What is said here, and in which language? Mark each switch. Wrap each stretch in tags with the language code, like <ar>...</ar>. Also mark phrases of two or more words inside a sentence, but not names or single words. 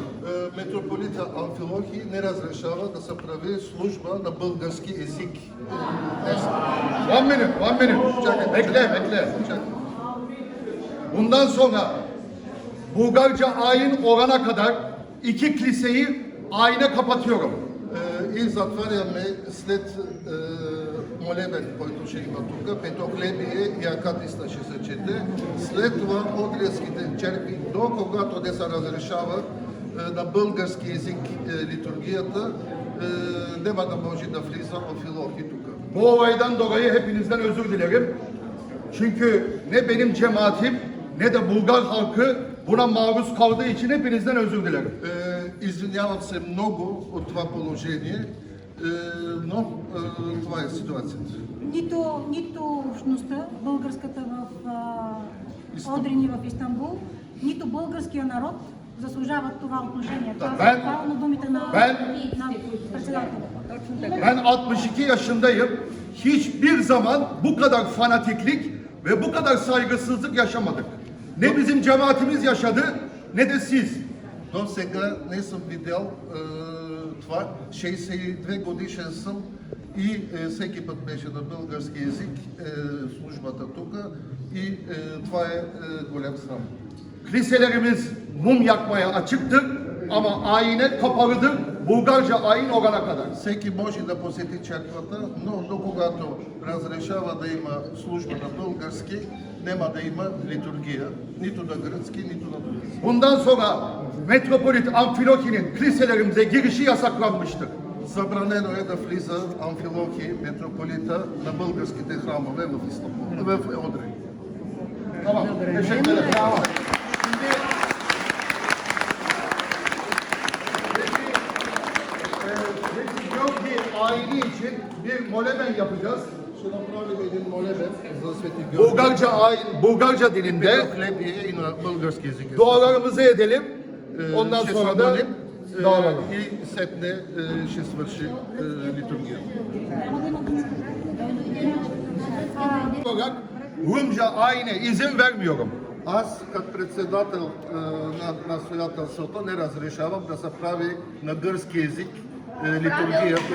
<bg>Митрополита Амфилохий не разрешава да се прави служба на български език.</bg> <en>One minute.</en> <tr>Çakın, bekle. Çakın. Bundan sonra Bulgarca ayin olana kadar 2 kiliseyi ayine kapatıyorum.</tr> <bg>И затваряме след молебен, който ще има тук, Петохлебие и Акатиста ще се чете. След това Одринските черкви, до когато не се разрешава на български език литургията няма да може да влиза Амфилохий тук.</bg> <tr>Bu olaydan dolayı hepinizden özür dilerim. Çünkü ne benim cemaatim ne de Bulgar halkı buna maruz kaldığı için hepinizden özür dilerim.</tr> <bg>Извинявам се много от това положение, но това е ситуацията. Нито общността, българската в Одрин и в Истанбул, нито българския народ заслужават това отношение. Това са правилно думите на председателя.</bg> <tr>Ben 62 yaşındayım. Hiçbir zaman bu kadar fanatiklik ve bu kadar saygısızlık yaşamadık. Ne bizim cemaatimiz yaşadı ne de siz.</tr> <bg>До сега не съм видял това. 62 годишен съм и всеки път беше на български език службата тук и това е голям срам.</bg> <tr>Kiliselerimiz mum yakmaya açıktır ama ayine kapalıdır. Bulgarca ayin olana kadar.</tr> <bg>Всеки може да посети черквата, но когато разрешава да има служба на български, няма да има литургия, нито на гръцки, нито на други.</bg> <tr>Bundan sonra Metropolit Amfilohi'nin kiliselerimize girişi yasaklanmıştır.</tr> <bg>Забранено е да влиза Амфилохий, митрополита на българските храмове в Истанбул, в Одрин.</bg> <tr>Tamam, teşekkür ederim. Ayini için bir moleben yapacağız.</tr> <bg>Ще направим един молебен за Свети Георги.</bg> <tr>Bulgarca dilinde dualarımızı edelim. Ondan sonra da dağılalım.</tr> <bg>И сетне ще свърши литургия.</bg> <tr>Rumca ayine izin vermiyorum.</tr> <bg>Аз като председател на настоятелството не разрешавам да се прави на гръцки език литургия.</bg>